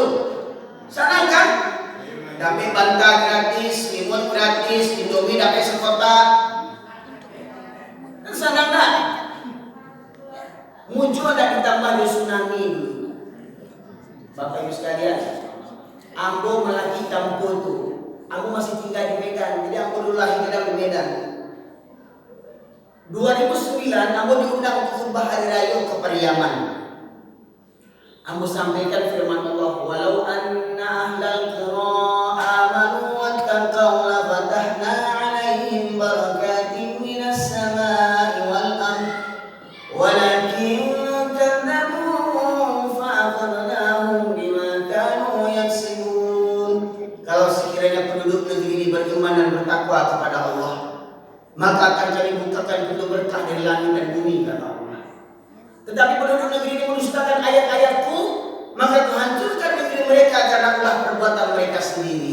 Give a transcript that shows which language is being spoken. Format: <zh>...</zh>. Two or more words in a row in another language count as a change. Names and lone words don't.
<id>Sana kan? Dapat bantal gratis, limut gratis, Indomie dapat sekotak. Kan sana nggak? Muncul ada ditambah tsunami dulu. Bapak Ibu sekalian,</id> <min>Ambo melaki kampung tuh.</min> <id>Ambo masih tinggal di Medan, jadi Ambo dulu lahir di Medan. 2009 Ambo diundang untuk khutbah hari raya ke Pariaman. Ambo sampaikan firman Allah,</id> <ar>ولو أن أهل القرى آمنوا واتقوا لفتحنا عليهم بركات من السماء والأرض ولكن كذبوا فأخذناهم بما كانوا يكسبون.</ar> <id>Kalau sekiranya penduduk negeri ini beriman dan bertakwa kepada Allah, maka akan kami bukakan pintu berkah dari langit dan bumi, kata Allah. Tetapi penduduk negeri ini mendustakan ayat-ayatku, maka kuhancurkan negeri mereka karena ulah perbuatan mereka sendiri.</id>